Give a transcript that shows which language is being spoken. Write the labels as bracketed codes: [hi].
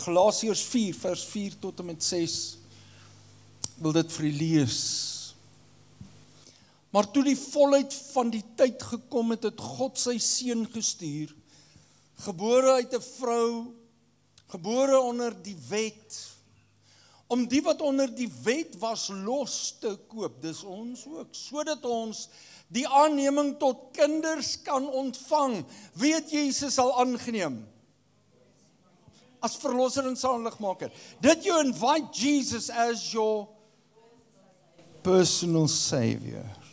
[af] Galasiërs 4, vers 4 tot en met 6. Ek wil dit vir u lees. Maar toe die volheid van die tyd gekom het, het God sy Seun gestuur, gebore uit 'n vrou, gebore onder die wet, om die wat onder die wet was los te koop, dis ons ook, sodat ons die aanneming tot kinders kan ontvang. Wie het Jesus al aangeneem? As verlosser en saligmaker. [en] Did you invite Jesus as your personal savior?